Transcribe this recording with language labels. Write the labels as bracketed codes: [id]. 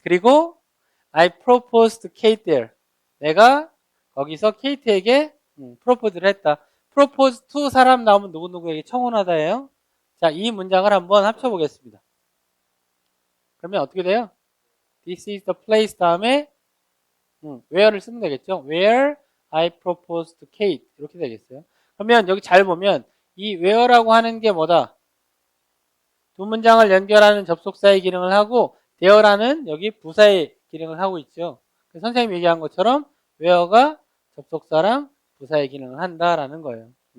[ko] 그리고 [en] I proposed to Kate there. [ko] 내가 거기서 케이트에게 프로포즈를 했다. propose to 사람 나오면 누구누구에게 청혼하다예요. 자, 이 문장을 한번 합쳐보겠습니다. 그러면 어떻게 돼요? [en] This is the place [ko] 다음에 where를 쓰면 되겠죠. [en] Where I proposed to Kate [ko] 이렇게 되겠어요. 그러면 여기 잘 보면 이 where라고 하는 게 뭐다? 두 문장을 연결하는 접속사의 기능을 하고 there라는 여기 부사의 기능을 하고 있죠. 선생님이 얘기한 것처럼 where가 접속사랑 부사의 기능을 한다라는 거예요.